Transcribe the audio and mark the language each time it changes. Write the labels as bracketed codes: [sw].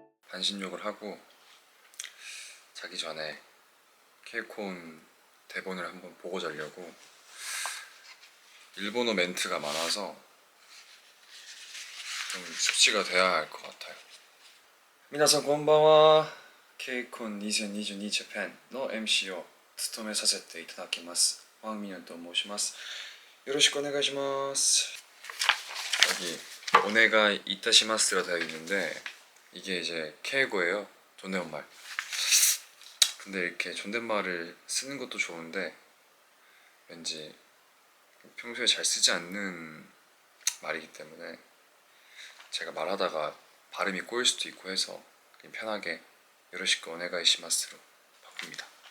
[ko] 반신욕을 하고 자기 전에 K-CON 대본을 한번 보고 자려고. 일본어 멘트가 많아서 좀 숙지가 돼야 할 것 같아요. [ja] 皆さんこんばんは。 K-CON 2022 재팬の MC を務めさせていただきます왕 민현と申します。よろしくお願いします。 [ko] 여기 오네가 이타시마스라 되어 있는데 이게 이제 케이고예요. 존댓말. 근데 이렇게 존댓말을 쓰는 것도 좋은데 왠지 평소에 잘 쓰지 않는 말이기 때문에 제가 말하다가 발음이 꼬일 수도 있고 해서 그냥 편하게 요로시쿠 오네가이시마스로 바꿉니다.